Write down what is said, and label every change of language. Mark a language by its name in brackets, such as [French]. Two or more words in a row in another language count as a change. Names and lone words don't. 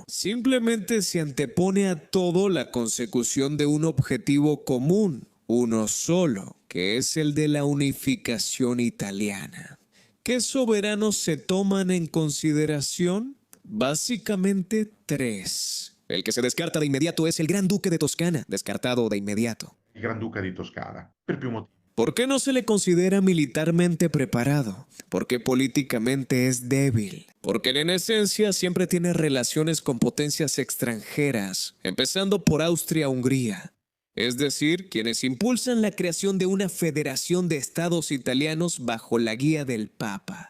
[Spanish] Simplemente se antepone a todo la consecución de un objetivo común, uno solo, que es el de la unificación italiana. ¿Qué soberanos se toman en consideración? Básicamente 3. El que se descarta de inmediato es el Gran Duque de Toscana, descartado de inmediato. [Italian] Il Granduca di Toscana, per più motivi. [Spanish] ¿Por qué no se le considera militarmente preparado? Porque políticamente es débil. Porque en esencia siempre tiene relaciones con potencias extranjeras, empezando por Austria-Hungría. Es decir, quienes impulsan la creación de una federación de estados italianos bajo la guía del Papa.